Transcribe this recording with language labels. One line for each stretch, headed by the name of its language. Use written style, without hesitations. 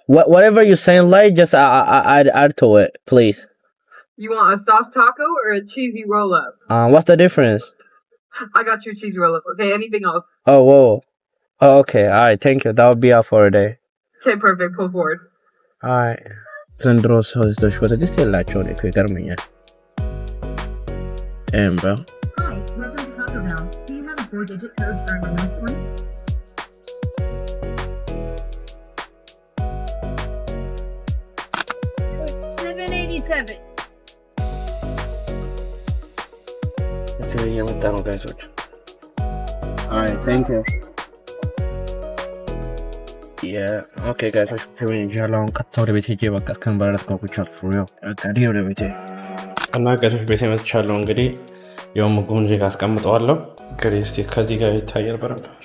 English: Whatever you saying light, just add to it, please. You want a soft taco or a cheesy roll up? What's the difference? I got you cheesy roll up. Okay, anything else? Oh, whoa. Oh, okay. All right. Thank you. That will be all for today. Okay, perfect. Pull forward. All right.
Amharic: ዘንድሮ ሰዎች በትዕግስት የላቸውን እኮ ይገርመኛል። bro.
English: Hi, welcome to Taco Bell. Do you have a 4-digit code to earn rewards points? $7.87. Okay,
Amharic: እየመጣ ነው ጋይሶች።
English: All right, thank you.
Amharic: ኦኬ ጋይሶች ሄጃለሁ። ቀጥታ ወደ ቤት ሄጄ በቃ እስከምበረስ ጓጉቻለሁ። ፎር ሪል በቃ ወደ ቤቴ እና ጋይሶች ቤቴ መጥቻለሁ። እንግዲህ ያው ምግቡን እዚህ ጋር አስቀምጠዋለሁ። እንግዲህ እስቲ ከዚህ ጋር ይታያል በረብ